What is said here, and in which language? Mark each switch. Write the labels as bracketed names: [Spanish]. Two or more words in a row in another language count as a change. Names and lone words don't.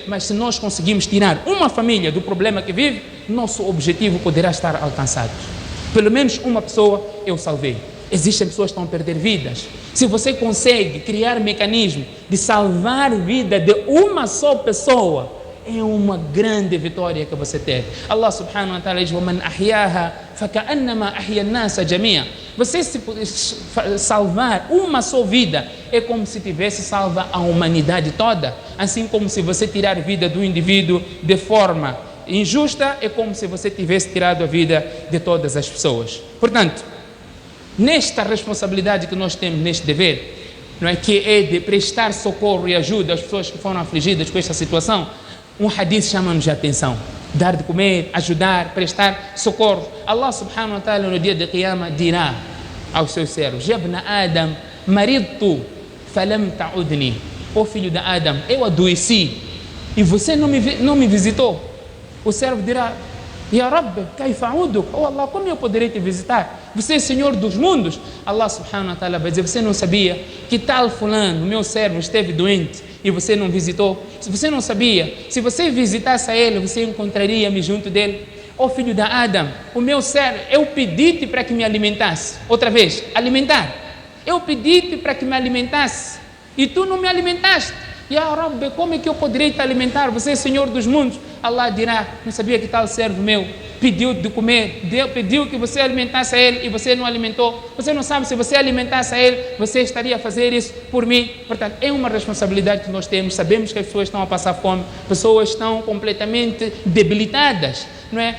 [Portuguese] Mas se nós conseguimos tirar uma família do problema que vive, nosso objetivo poderá estar alcançado. Pelo menos uma pessoa eu salvei. Existem pessoas que estão a perder vidas. Se você consegue criar mecanismo de salvar a vida de uma só pessoa, é uma grande vitória que você tem. [Arabic] الله سبحانه وتعالى diz: وَمَنْ أَحْيَاهَا فَكَأَنَّمَا أَحْيَا النَّاسَ جَمِيعًا. [Portuguese] Você se salvar uma só vida é como se tivesse salva a humanidade toda. Assim como se você tirar a vida do indivíduo de forma injusta, é como se você tivesse tirado a vida de todas as pessoas. Portanto, nesta responsabilidade que nós temos, neste dever, não é, que é de prestar socorro e ajuda às pessoas que foram afligidas com esta situação, um hadith chama-nos a atenção: dar de comer, ajudar, prestar socorro. Allah [Arabic] سبحانه وتعالى [Portuguese] no dia de Qiyamah dirá aos seus servos: [Arabic] يا ابن آدم، مرضت فلم تعدني. [Portuguese] Ó filho de Adam, eu adoeci e você não me visitou. O servo dirá: [Arabic] يا رب، كيف أعودك? [Portuguese] Oh Allah, como eu poderei te visitar? Você é Senhor dos mundos. Allah [Arabic] سبحانه وتعالى [Portuguese] vai dizer: você não sabia que tal fulano, meu servo, esteve doente e você não visitou? Se você não sabia, se você visitasse a ele, você encontraria-me junto dele. Ó filho de Adam, o meu servo, eu pedi-te para que me alimentasse. Outra vez, alimentar. Eu pedi-te para que me alimentasse e tu não me alimentaste. [Arabic] يا رب, [Portuguese] como é que eu poderei te alimentar? Você é Senhor dos mundos. Allah dirá: não sabia que tal servo meu pediu de comer, pediu que você alimentasse a ele e você não alimentou. Você não sabe, se você alimentasse a ele, você estaria a fazer isso por mim. Portanto, é uma responsabilidade que nós temos. Sabemos que as pessoas estão a passar fome, pessoas estão completamente debilitadas, não é?